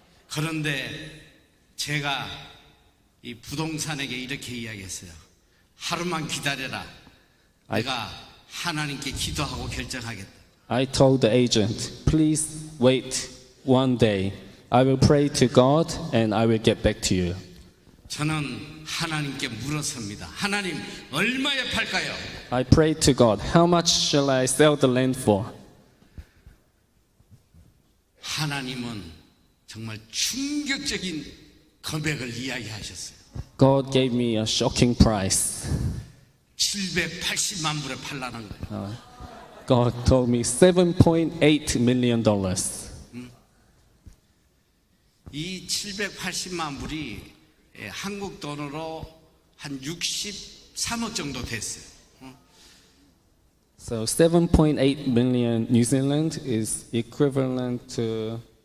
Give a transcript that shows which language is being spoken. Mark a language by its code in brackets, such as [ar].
[ko] 그런데 제가 이 부동산에게 이렇게 이야기했어요. 하루만 기다려라. 내가 하나님께 기도하고 결정하겠다. [en] I told the agent, "Please wait one day. I will pray to God and I will get back to you." [ko] 저는 하나님께 물었습니다. 하나님, 얼마에 팔까요? [en] I prayed to God, "How much shall I sell the land for?" [ko] 하나님은 정말 충격적인 금액을 이야기하셨어요. [en] God gave me a shocking price. [ko] 780만 불에 팔라는 거예요. [en] God told me $7.8 million. [ko] 이 780만 불이 한국 돈으로 한 63억 정도 됐어요. [en] So 7.8 million New Zealand is equivalent to